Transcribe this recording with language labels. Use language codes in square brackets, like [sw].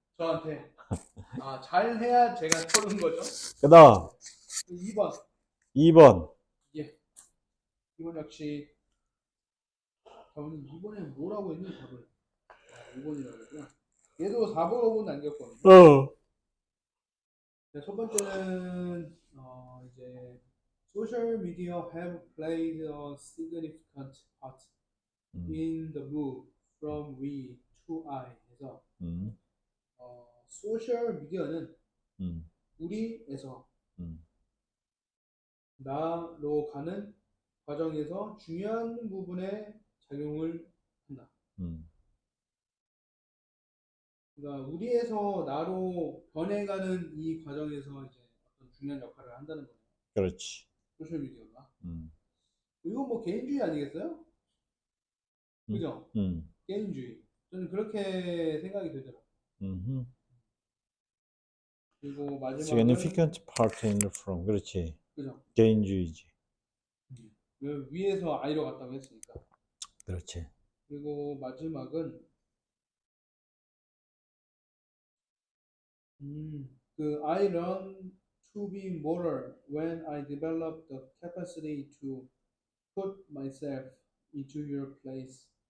[ko] 저한테 잘해야 제가 터는 거죠. 그다음 2번 2번 예 2번 역시 저는 2번에 뭐라고 했니 답을 2번이라고 했구나. 얘도 4번하고 남겼거든요. 첫 번째는 이제 [en] social media have played a significant part in the move from we to I. [ko] 그래서 소셜 미디어는 우리에서 음, 나로 가는 과정에서 중요한 부분에 작용을 한다. 음, 그러니까 우리에서 나로 변해가는 이 과정에서 이제 어떤 중요한 역할을 한다는 거예요. 그렇지. 소셜 미디어가. 음, 이거 뭐 개인주의 아니겠어요? 음, 그죠? 음, 개인주의. 저는 그렇게 생각이 되더라고요. 음. 그리고 마지막은 [en] Significant part in the from. [ko] 그렇지. 그죠? 개인주의지. 그 위에서 아래로 갔다고 했으니까. 그렇지. 그리고 마지막은 그 [en] I learned to be moral when I developed the capacity to put myself into your place.